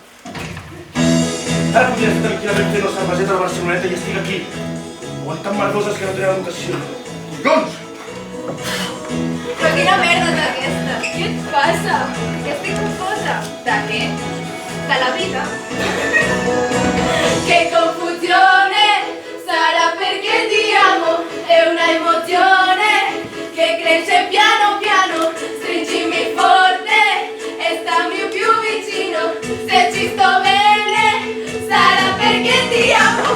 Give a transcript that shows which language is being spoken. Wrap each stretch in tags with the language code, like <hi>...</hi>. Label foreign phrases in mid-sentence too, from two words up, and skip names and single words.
<ca>Ara podria estar tranquil·lament fent la cerveseta de Barceloneta i estic aquí. Aguantant merdoses que no tenen educació. Collons! Però quina merda és aquesta? Què et passa? Que estic confosa. De què? De la vida.</ca> <it>Che confusione sarà perché ti amo, è una emozione che cresce piano piano, stringimi forte e stammi più vicino, se ci sto bene sarà perché ti amo.</it>